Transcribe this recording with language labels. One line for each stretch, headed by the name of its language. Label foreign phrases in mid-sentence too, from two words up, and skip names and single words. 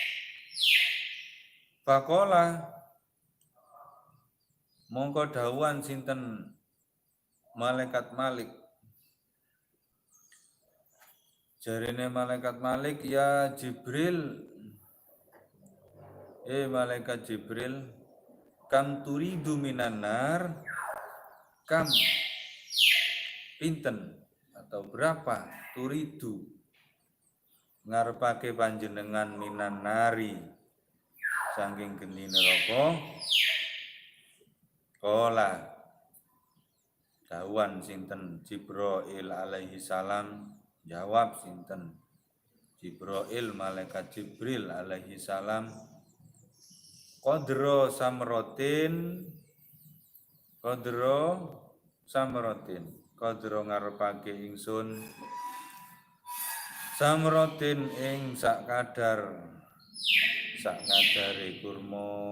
Javanese: Faqala mongko dawuhan sinten malaikat Malik, jarine malaikat Malik, ya Jibril, malaikat Jibril,
Arabic: kam turidu minan nar,
Javanese: kam pinten
Indonesian: atau berapa
Javanese: turidu ngarepake panjenengan
Arabic: minan nari
Javanese: saking geni neraka. Qala dawuhan sinten Jibril
Arabic: alaihi salam,
Javanese: jawab sinten Jibril malaikat Jibril
Arabic: alaihi salam, qadra samrotin,
Javanese: qadra ngarepake ingsun samrotin ing sak kadare kurma.